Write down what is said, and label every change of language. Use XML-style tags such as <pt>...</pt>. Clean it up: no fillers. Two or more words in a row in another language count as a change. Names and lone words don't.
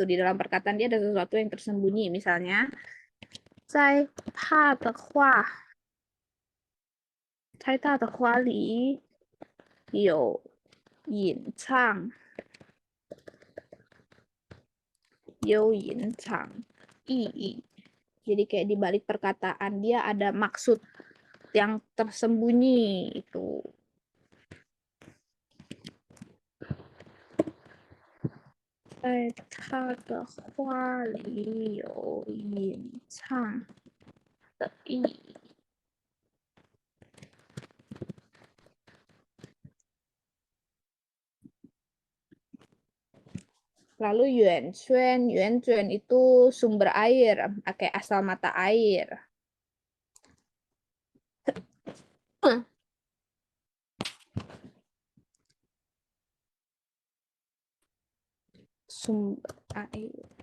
<id>Di dalam perkataan dia ada sesuatu yang tersembunyi. Misalnya,</id> <zh>在他的话，在他的话里有隐藏有隐藏意义.</zh> <id>Jadi kayak di balik perkataan dia ada maksud yang tersembunyi itu.</id> <zh>在他的话里有隐藏的意义.</zh> <id>Lalu yuan itu sumber air, kayak asal mata air. Sumber air.</id>